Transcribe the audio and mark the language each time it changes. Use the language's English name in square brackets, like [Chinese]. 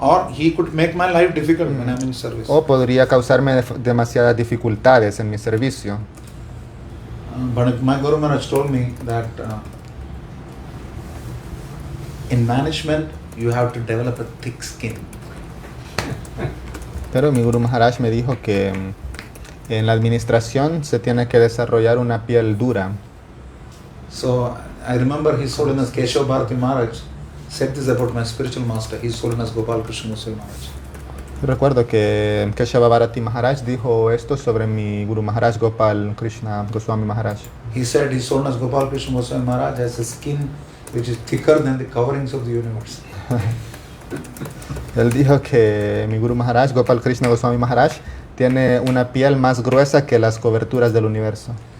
[English] he could make my life difficult when I'm in service. [Spanish] O podría causarme demasiadas dificultades en mi servicio. [English] But my Guru Maharaj told me that in management you have to develop a thick skin. [Spanish] Pero mi Guru Maharaj me dijo que en la administración se tiene que desarrollar una piel dura. [English] So I remember His Holiness Keshav Bharati Maharaj said this about my spiritual master, His Holiness Gopal Krishna Goswami Maharaj. [Spanish] Recuerdo que Keshav Bharati Maharaj dijo esto sobre mi Guru Maharaj Gopal Krishna Goswami Maharaj. [English] He said His Holiness Gopal Krishna Goswami Maharaj has a skin which is thicker than the coverings of the universe. [Spanish] Él dijo que mi Guru Maharaj, Gopal Krishna Goswami Maharaj, tiene una piel más gruesa que las coberturas del universo.